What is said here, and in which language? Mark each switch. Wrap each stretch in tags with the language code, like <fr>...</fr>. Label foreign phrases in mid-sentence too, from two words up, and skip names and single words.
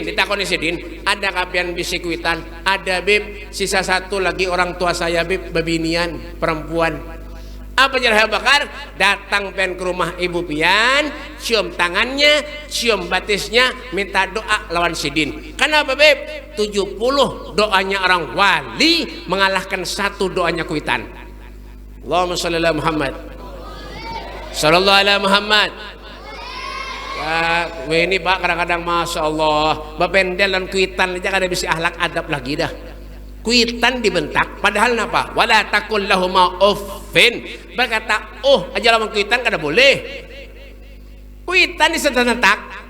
<bjn>Ditakoni Sidin, ada kapian bisikuitan? Ada Bib, sisa satu lagi orang tua saya Bib, bebinian perempuan. Apa jadi Abu Bakar? Datang pen ke rumah ibu pian, cium tangannya, cium batisnya, minta doa lawan Sidin. Kenapa Beb? 70 doanya orang wali mengalahkan satu doanya kuitan.</bjn> <ar>اللهم صل على محمد، صلى الله عليه محمد.</ar> <bjn>Ini Pak kadang-kadang</bjn> <ar>ما شاء الله</ar> <bjn>bapendel dan kuitan aja kada bisa ahlak adab lagi dah. Kuitan dibentak, padahal napa?</bjn> <ar>ولا تقل لهما أف,</ar> <bjn>berkata oh aja lawan kuitan kada boleh. Kuitan disentak.</bjn>